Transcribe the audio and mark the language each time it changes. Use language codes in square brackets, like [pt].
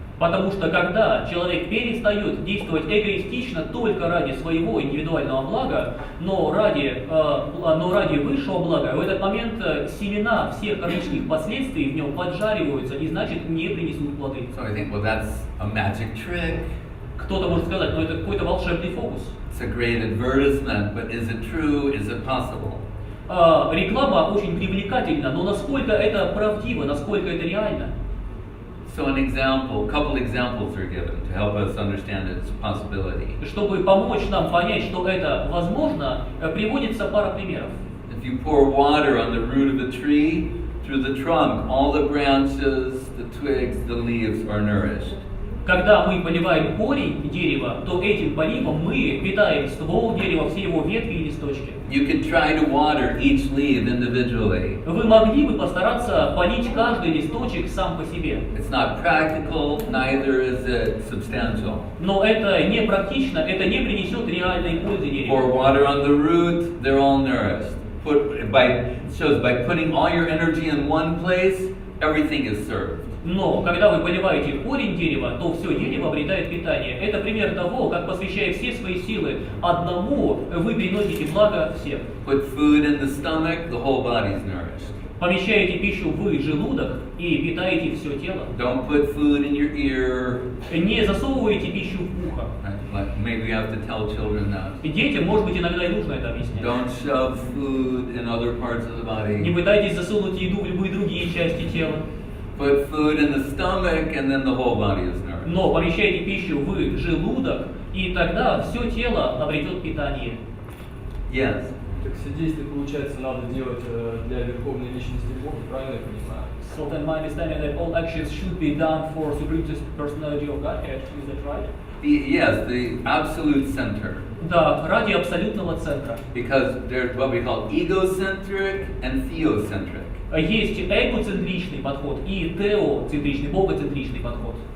[ru] Потому что когда человек перестает действовать эгоистично только ради своего индивидуального блага, но ради высшего блага, в этот момент семена всех кармических последствий в нем поджариваются и значит не принесут плоды. [en] So I think, well, that's a magic trick. [ru] Кто-то может сказать, но это какой-то волшебный фокус. [en] It's a great advertisement, but is it true? Is it possible? [ru] Реклама очень привлекательна, но насколько это правдиво, насколько это реально? [en] So a couple examples are given to help us understand its possibility. [ru] Чтобы помочь нам понять, что это возможно, приводится пара примеров. [en] If you pour water on the root of a tree, through the trunk, all the branches, the twigs, the leaves are nourished. [ru] Когда мы поливаем корень дерева, то этим поливом мы питаем ствол дерева, все его ветви и листочки. [en] You can try to water each leaf individually. [ru] Вы могли бы постараться полить каждый листочек сам по себе. [en] It's not practical, neither is it substantial. [ru] Но это не практично, это не принесет реальной пользы дереву. [en] Pour water on the root, they're all nourished. By putting all your energy in one place, everything is served. [ru] Но когда вы поливаете корень дерева, то все дерево обретает питание. Это пример того, как, посвящая все свои силы одному, вы приносите благо всем. [en] Put food in the stomach, the whole body is nourished. [ru] Помещаете пищу в желудок и питаете все тело. [en] Don't put food in your ear. [ru] Не засовывайте пищу в ухо. [en] Maybe you have to tell children that. [ru] Детям, может быть, иногда и нужно это объяснять. [en] Don't shove food in other parts of the body. [ru] Не пытайтесь засунуть еду в любые другие части тела. [en] Put food in the stomach, and then the whole body is nourished. [ru] Но помещайте пищу в желудок, и тогда все тело обретет питание. [en] Yes. [ru] Так все действия, получается, надо делать для верховной личности Бога, правильно я понимаю? [en] So then my understanding that all actions should be done for Supreme Personality of Godhead, is that right? Yes, the absolute center. [ru] Да, ради абсолютного центра. [en] Because there's what we call egocentric and theocentric. [ru] Есть эгоцентричный подход и теоцентричный, богоцентричный подход.